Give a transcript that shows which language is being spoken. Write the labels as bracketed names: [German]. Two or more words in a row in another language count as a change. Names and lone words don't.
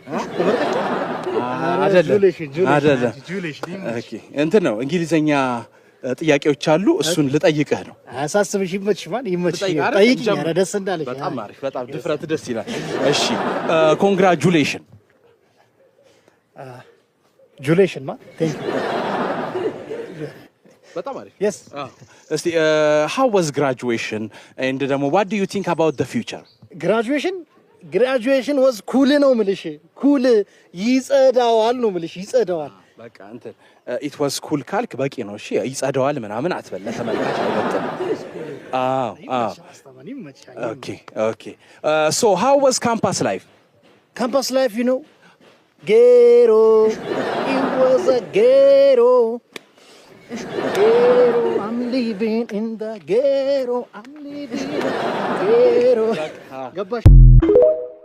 [Amharic] አይደለም ኦኬ እንትን ነው እንግሊዘኛ ጥያቄዎች አሉ እሱን ልጠይቅህ ነው አሳስብሽ ይመችሽ ማን ይመችሽ ጠይቂኝ ኧረ ደስ እንዳለሽ በጣም አሪፍ በጣም ድፍረት ደስ ይላል እሺ ኮንግራቹሌሽን [English] lation ma thank you [Amharic] በጣም አሪፍ [English] yes እስቲ how was graduation and ደግሞ what do you think about the future graduation was cool [Amharic] ነው ምልሽ cool ይጸዳዋል ነው ምልሽ ይጸዳዋል በቃ እንትን [English] it was cool [Amharic] ካልክ በቂ ነው እሺ ይጸዳዋል ምናምን አትበል ለተመልካች አይወጣም [English] okay so how was campus life you know ghetto it was a ghetto I'm living in the ghetto I'm living in the ghetto